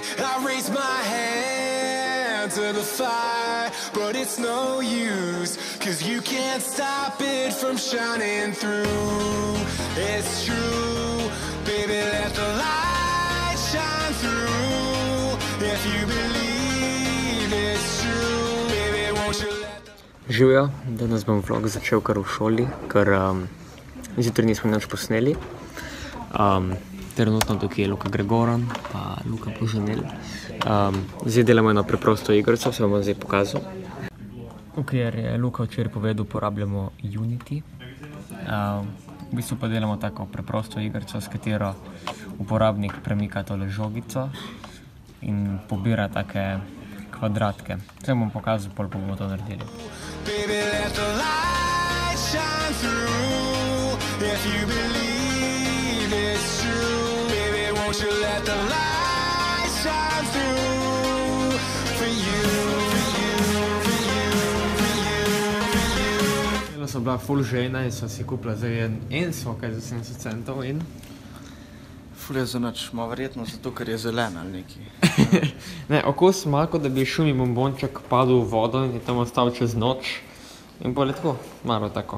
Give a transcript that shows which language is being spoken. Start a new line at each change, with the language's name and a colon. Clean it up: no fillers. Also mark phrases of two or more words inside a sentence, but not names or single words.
English: I raise my hand to the fire, but it's no use, 'cause you can't stop it from shining through. It's true, baby, let the light shine through. If you believe it's true, baby, won't you let the...
Slovenian: Živijo, danes bom vlog začel kar v šoli, ker zjutraj nismo nič posneli. Trenutno tukaj je Luka Gregoran, pa Luka Poženel. Zdaj delamo eno preprosto igrico, se vam zdaj pokazal. Ker je Luka včeraj povedal, uporabljamo Unity. V bistvu pa delamo tako preprosto igrico, s katero uporabnik premika tole žogico in pobira take kvadratke. Zdaj bom pokazal, pol bomo to naredili.
English: Baby, let the light shine through. If you believe it's true, baby, won't you let the light shine through. For you, for you, for you, for you, for you.
Slovenian: Jela so bila ful žejna in so si kupila zdaj en sokaj za 70 centov in... Ful je za nič, ima verjetno zato, ker je zelen ali neki. Ne, okus ima, kot da bi šumi bombonček padel v vodo in je tam ostal čez noč. In bolj je tako, malo tako.